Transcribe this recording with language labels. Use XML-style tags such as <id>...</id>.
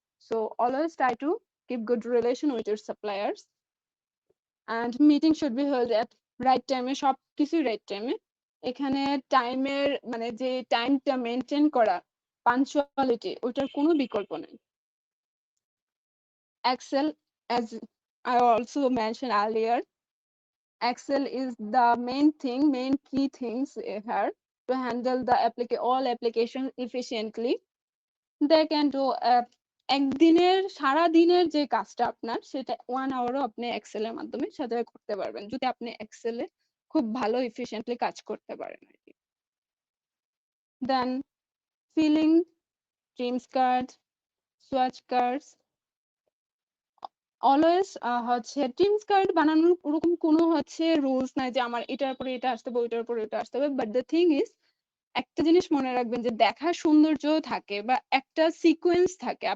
<en>so always try to keep good relation with your suppliers, and meeting should be held at right টাইমে,</en> <bn>সবকিছুই right টাইমে। এখানে টাইমের মানে যে টাইমটা মেনটেন করা, পাঞ্চুয়ালিটি, ওইটার কোনো বিকল্প নেই।</bn> <en>Excel, as I also mentioned earlier, Excel is the main key things here to handle the all applications efficiently. They can do</en> <bn>একদিনের সারা দিনের যে কাজটা আপনার সেটা 1 আওয়ারও আপনি এক্সেল এর মাধ্যমে সেটা করতে পারবেন, যদি আপনি এক্সেলে খুব ভালো এফিশিয়েন্টলি কাজ করতে পারেন আর কি। দেন feeling trims card, swatch cards, always হচ্ছে টিমস কার্ড বানানোর ওরকম কোনো হচ্ছে রুলস নাই যে আমার এটার পরে এটা আসতে হবে, ওইটার পরে এটা আসতে হবে,</bn> <en>but the thing is</en> <bn>একটা জিনিস মনে রাখবেন যে দেখার সৌন্দর্য থাকে বা একটা সিকোয়েন্স থাকে।</bn>